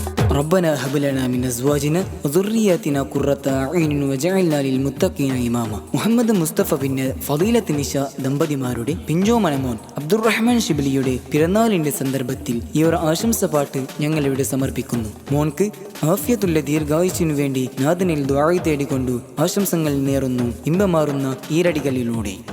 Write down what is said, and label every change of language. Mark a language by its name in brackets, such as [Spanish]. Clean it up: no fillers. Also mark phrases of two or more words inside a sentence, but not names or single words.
[Arabic] ربنا هب لنا من أزواجنا وذرياتنا قرة أعين وجعلنا للمتقين إماما. [Malayalam] മുഹമ്മദ് മുസ്തഫ പിന്നെ ഫളീലത്ത് നിശ ദമ്പതിമാരുടെ പിഞ്ചോമനമോൻ അബ്ദുറഹ്മാൻ ഷിബിലിയുടെ പിറന്നാളിന്റെ സന്ദർഭത്തിൽ ഈ ഒരു ആശംസ പാട്ട് ഞങ്ങൾ ഇവിടെ സമർപ്പിക്കുന്നു. മോൻക്ക് ആഫിയത്തുള്ള ദീർഘായുസിനു വേണ്ടി നാഥനിൽ ദുആ തേടിക്കൊണ്ടു ആശംസകൾ നേരുന്നു ഇമ്പമാറുന്ന ഈരടികളിലൂടെ.